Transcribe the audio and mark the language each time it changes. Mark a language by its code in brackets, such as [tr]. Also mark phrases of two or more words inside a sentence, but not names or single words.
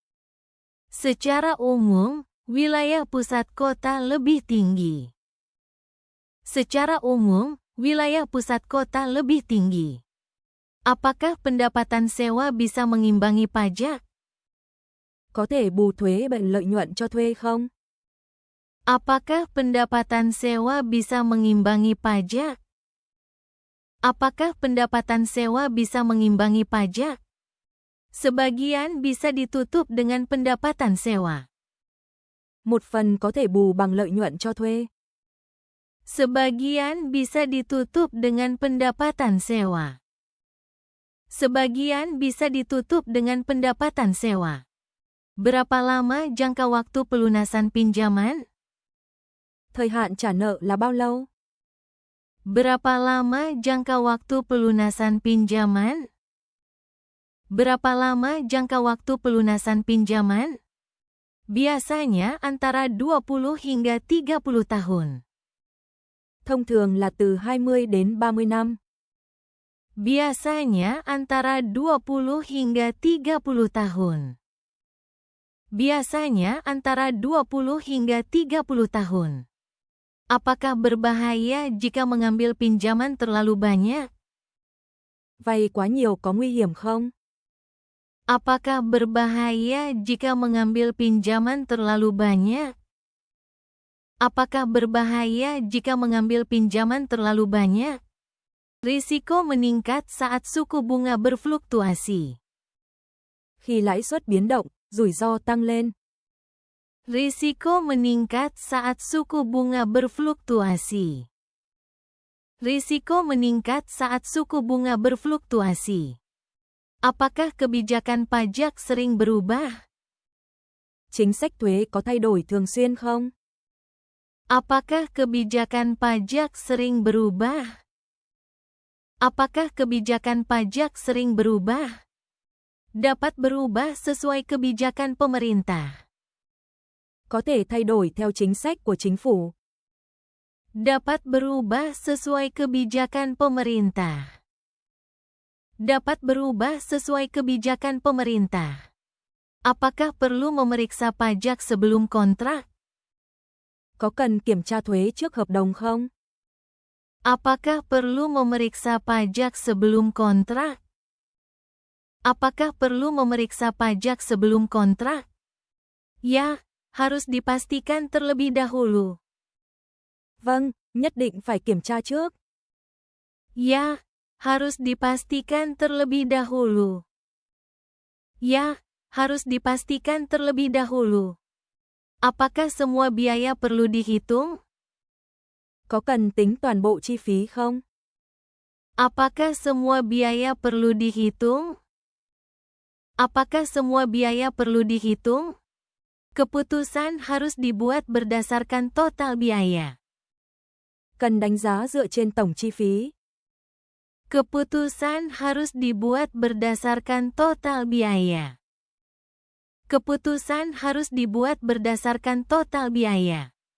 [id] Secara umum, wilayah pusat kota lebih tinggi. Secara umum, wilayah pusat kota lebih tinggi. Apakah pendapatan sewa bisa mengimbangi pajak? [vi] Có thể bù thuế bằng lợi nhuận cho thuê không? [id] Apakah pendapatan sewa bisa mengimbangi pajak? Apakah pendapatan sewa bisa mengimbangi pajak? Sebagian bisa ditutup dengan pendapatan sewa. [vi] Một phần có thể bù bằng lợi nhuận cho thuê. [id] Sebagian bisa ditutup dengan pendapatan sewa. Sebagian bisa ditutup dengan pendapatan sewa. Berapa lama jangka waktu pelunasan pinjaman? [vi] Thời hạn trả nợ là bao lâu? [id] Berapa lama jangka waktu pelunasan pinjaman? Berapa lama jangka waktu pelunasan pinjaman? Biasanya antara 20 hingga 30 tahun. [vi] Thông thường là từ 20 đến 30 năm. [id] Biasanya antara 20 hingga 30 tahun. Biasanya antara 20 hingga 30 tahun. Apakah berbahaya jika mengambil pinjaman terlalu banyak? [vi] Vay quá nhiều có nguy hiểm không? [id] Apakah berbahaya jika mengambil pinjaman terlalu banyak? Apakah berbahaya jika mengambil pinjaman terlalu banyak? Risiko meningkat saat suku bunga berfluktuasi. [vi] Khi lãi suất biến động, rủi ro tăng lên. [id] Risiko meningkat saat suku bunga berfluktuasi. Risiko meningkat saat suku bunga berfluktuasi. Apakah kebijakan pajak sering berubah? [vi] Chính sách thuế có thay đổi thường xuyên không? [id] Apakah kebijakan pajak sering berubah? Apakah kebijakan pajak sering berubah? Dapat berubah sesuai kebijakan pemerintah. [vi] Có thể thay đổi theo chính sách của chính phủ. [id] Dapat berubah sesuai kebijakan pemerintah. Dapat berubah sesuai kebijakan pemerintah. Apakah perlu memeriksa pajak sebelum kontrak? [vi] Có cần kiểm tra thuế trước hợp đồng không? [id] Apakah perlu memeriksa pajak sebelum kontrak? Apakah perlu memeriksa pajak sebelum kontrak? Ya, harus dipastikan terlebih dahulu. [vi] Vâng, nhất định phải kiểm tra trước. [id] Ya, harus dipastikan terlebih dahulu. Ya, harus dipastikan terlebih dahulu. Apakah semua biaya perlu dihitung? [vi] Có cần tính toàn bộ chi phí không? [id] Apakah semua biaya perlu dihitung? Apakah semua biaya perlu dihitung? Keputusan harus dibuat berdasarkan total biaya. [vi] Cần đánh giá dựa trên tổng chi phí. [id] Keputusan harus dibuat berdasarkan total biaya. Keputusan harus dibuat berdasarkan total biaya.